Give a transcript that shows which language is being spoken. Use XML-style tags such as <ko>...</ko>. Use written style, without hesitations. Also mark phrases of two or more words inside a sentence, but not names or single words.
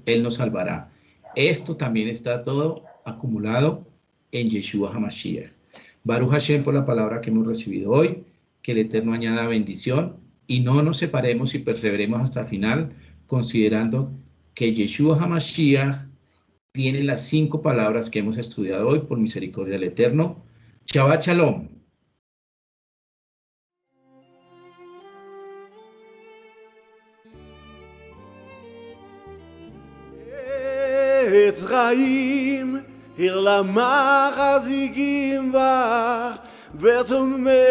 <es>Él nos salvará. Esto también está todo acumulado en</es> <he>ישוע המשיח. ברוך השם</he> <es>por la palabra que hemos recibido hoy. Que el Eterno añada bendición y no nos separemos y perseveremos hasta el final, considerando que</es> <he>ישוע המשיח</he> <es>tiene las 5 palabras que hemos estudiado hoy por misericordia del Eterno.</es> <he>שבת שלום. עץ חיים, עיר למחזיקים בה, ותומך</he>